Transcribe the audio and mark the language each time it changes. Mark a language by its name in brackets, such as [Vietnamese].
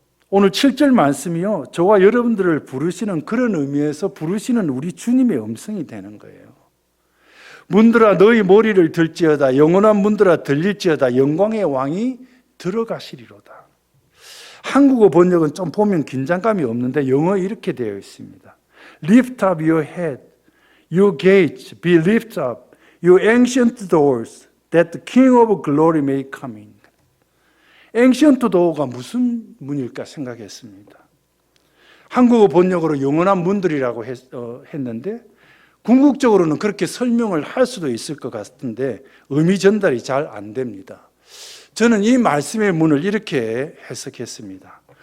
[Korean] 오늘 7절 말씀이요, 저와 여러분들을 부르시는 그런 의미에서 부르시는 우리 주님의 음성이 되는 거예요. 문들아 너희 머리를 들지어다. 영원한 문들아 들릴지어다. 영광의 왕이 들어가시리로다. 한국어 번역은 좀 보면 긴장감이 없는데 영어 이렇게 되어 있습니다. [English] Lift up your head, you gates, be lift up, you ancient doors, that the King of glory may come in. [Korean] ancient door가 무슨 문일까 생각했습니다. 한국어 번역으로 영원한 문들이라고 했는데 궁극적으로는 그렇게 설명을 할 수도 있을 것 같은데 의미 전달이 잘 안 됩니다. 저는 이 말씀의 문을 이렇게 해석했습니다.